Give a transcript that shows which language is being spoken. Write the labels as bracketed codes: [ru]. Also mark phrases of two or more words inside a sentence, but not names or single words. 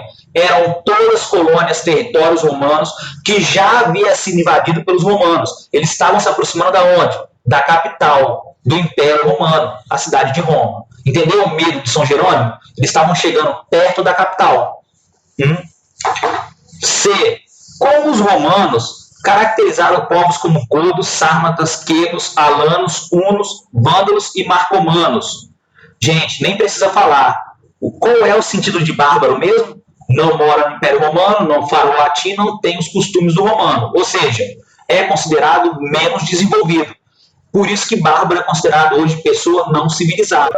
[pt] Eram todas colônias, territórios romanos que já havia sido invadido pelos romanos. Eles estavam se aproximando da onde? Da capital do Império Romano, a cidade de Roma. Entendeu o medo de São Jerônimo? Eles estavam chegando perto da capital. C. Como os romanos caracterizaram povos como godos, sármatas, quedos, alanos, hunos, vândalos e marcomanos? Gente, nem precisa falar. Qual é o sentido de bárbaro mesmo? Não mora no Império Romano, não fala o latim, não tem os costumes do romano. Ou seja, é considerado menos desenvolvido. Por isso que bárbaro é considerado hoje pessoa não civilizada.